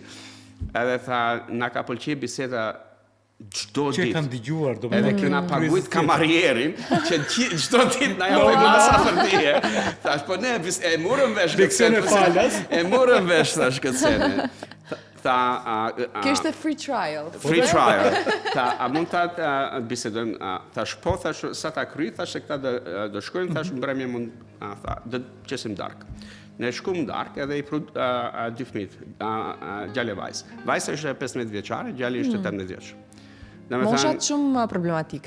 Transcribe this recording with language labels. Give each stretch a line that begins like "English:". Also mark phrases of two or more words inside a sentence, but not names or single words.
Albanian: Edhe tha, na ka pëlqej biseda çdo Që ditë. kanë dëgjuar, do Edhe kena paguajt kamarierin, që çdo ditë na japin masa për tije. Thash, po ne e morëm vesh këtë Leksione falas. E morëm vesh thash këtë sene. Kjo ishte
English: free trial. Free trial.
Albanian: A mund ta bisedojmë, thash po, thash sa ta kryj, thash se këta do shkojnë, thash mbrëmje mund, tha, do qesim dark. Ne shkum dark edhe i pru 2 fëmijë, djalë e vajzë. Vajza ishte 15 vjeçare, djali ishte 18 vjeç. Moshat shumë problematike.